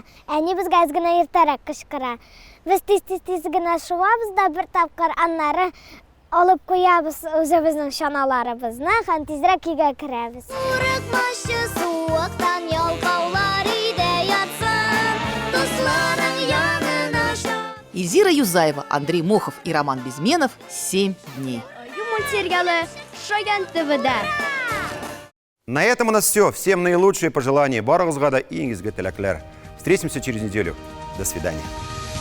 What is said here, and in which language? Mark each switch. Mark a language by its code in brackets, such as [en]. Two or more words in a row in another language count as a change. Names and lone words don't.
[tt] Әни безгә әз генә иртәрәк кычкыра. Без тиз генә шуабыз да бер тапкыр, аннары алып куябыз үзебезнең чаналарыбызны һәм тизрәк өйгә керәбез. [ru] Эльзира Юзаева, Андрей Мохов и Роман Безменов. 7 дней. На этом у нас все. Всем наилучшие пожелания. [tt] Барыгызга да иңгизге теләкләр. [ru] Встретимся через неделю. До свидания.